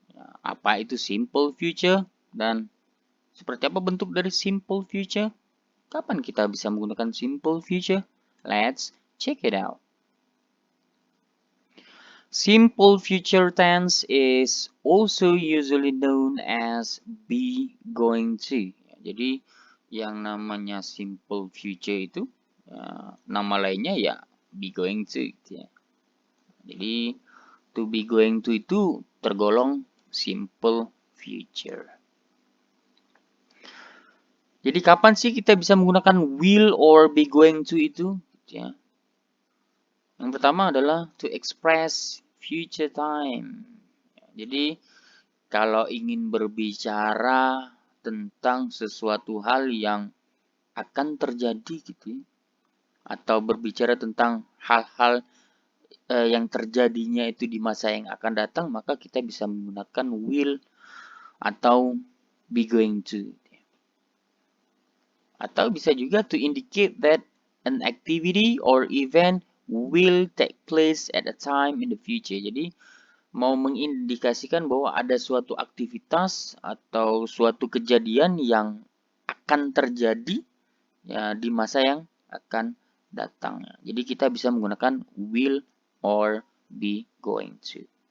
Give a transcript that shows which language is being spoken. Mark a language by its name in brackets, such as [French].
[Indonesian] Ya, apa itu simple future dan seperti apa bentuk dari simple future? Kapan kita bisa menggunakan simple future? [English] Let's check it out. Simple future tense is also usually known as be going to. [Indonesian] Jadi yang namanya simple future itu nama lainnya ya be going to gitu ya. Jadi to be going to itu tergolong simple future. Jadi kapan sih kita bisa menggunakan will or be going to itu? Gitu ya. Yang pertama adalah [English] to express future time. [Indonesian] Jadi kalau ingin berbicara tentang sesuatu hal yang akan terjadi gitu ya, atau berbicara tentang hal-hal yang terjadinya itu di masa yang akan datang, maka kita bisa menggunakan will atau be going to. Atau bisa juga [English] to indicate that an activity or event will take place at a time in the future. [Indonesian] Jadi mau mengindikasikan bahwa ada suatu aktivitas atau suatu kejadian yang akan terjadi ya di masa yang akan datang. Jadi kita bisa menggunakan will or be going to.